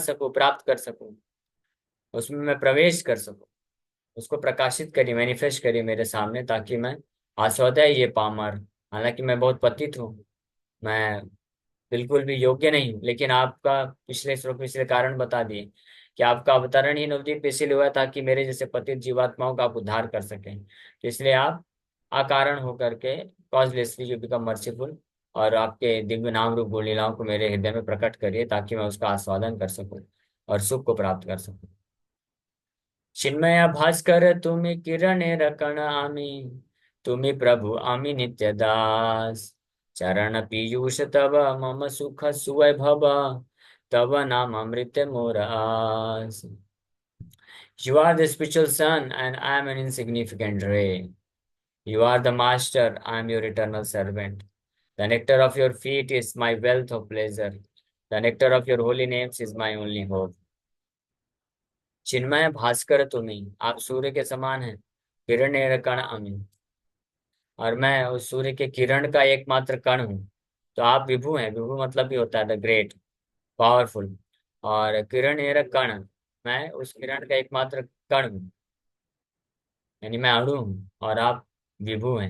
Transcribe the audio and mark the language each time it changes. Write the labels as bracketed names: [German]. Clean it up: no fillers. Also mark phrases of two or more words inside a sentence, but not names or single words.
[Hindi] सकूं, प्राप्त कर सकूं, उसमें मैं प्रवेश कर सकूं, उसको प्रकाशित करिए, मैनिफेस्ट करिए मेरे सामने, ताकि मैं आस्वादय ये पामर, हालांकि मैं बहुत पतित हूँ, मैं बिल्कुल भी योग्य नहीं हूँ, लेकिन आपका पिछले श्लोक पिछले कारण बता दिए कि आपका अवतरण ही नवदीप पे इसलिए हुआ था कि मेरे जैसे पतित जीवात्माओं का आप उद्धार कर सकें। तो इसलिए आप अकारण होकर के [English] causelessly you become merciful, [Hindi] और आपके दिव्य नाम रूप गुण लीलाओं को मेरे हृदय में प्रकट करिए, ताकि मैं उसका आस्वादन कर सकूं और सुख को प्राप्त कर सकूं। [Bangla] চিন্ময় ভাস্কর তুমি কিরণ রকণ আমি, তুমি প্রভু আমি নিত্য দাস, চরণ পীযূষ তব মম সুখ সুবৈভব, তব নাম অমৃত মোর আশ। [English] You are the spiritual sun, and I am an insignificant ray. You are the master, I am your eternal servant. The nectar of your feet is my wealth of pleasure. The nectar of your holy names is my only hope. [Bangla] চিন্ময় ভাস্কর তুমি, [Hindi] आप सूर्य के समान हैं, [Bangla] কিরণ কণ আমি, [Hindi] और मैं उस सूर्य के किरण का एकमात्र कण हूँ। तो आप विभु हैं, विभु मतलब भी होता है [English] the great, [Hindi] पावरफुल, और किरण कण, मैं उस किरण का एकमात्र कण हूँ, यानी मैं अणु हूँ और आप विभु हैं।